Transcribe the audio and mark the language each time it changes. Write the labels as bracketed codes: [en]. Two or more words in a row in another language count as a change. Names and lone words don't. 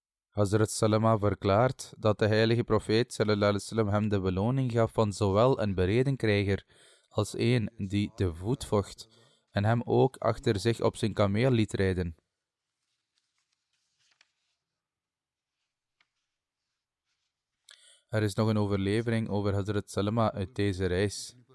[nl] Hazrat Salama verklaart dat de heilige profeet [ar] صلى الله عليه وسلم [nl] hem de beloning gaf van zowel een beredenkrijger als een die te voet vocht en hem ook achter zich op zijn kameel liet rijden. Er is nog een overlevering over Hazrat Salama uit deze reis.